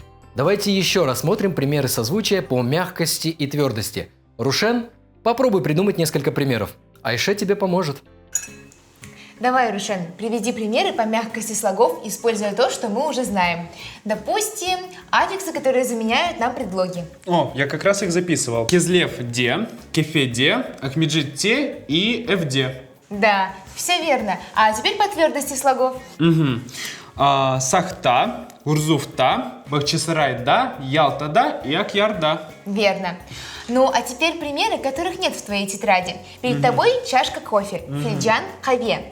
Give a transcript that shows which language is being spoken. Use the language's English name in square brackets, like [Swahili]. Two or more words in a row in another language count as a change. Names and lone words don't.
[Russian] Давайте еще рассмотрим примеры созвучия по мягкости и твердости. Рушен, попробуй придумать несколько примеров. Айше тебе поможет. Давай, Рушен, приведи примеры по мягкости слогов, используя то, что мы уже знаем. Допустим, аффиксы, которые заменяют нам предлоги. О, я как раз их записывал. [Crimean Tatar] Кезлев-де, кефе-де, ахмеджит-те и эвде. [Russian] Да, все верно. А теперь по твердости слогов. Угу. [Crimean Tatar] Сахта, Урзуфта, Бахчисарайда, Ялтада и Акъярда. [Russian] Верно. Ну, а теперь примеры, которых нет в твоей тетради. Перед тобой чашка кофе, [Crimean Tatar] фильджан, каве.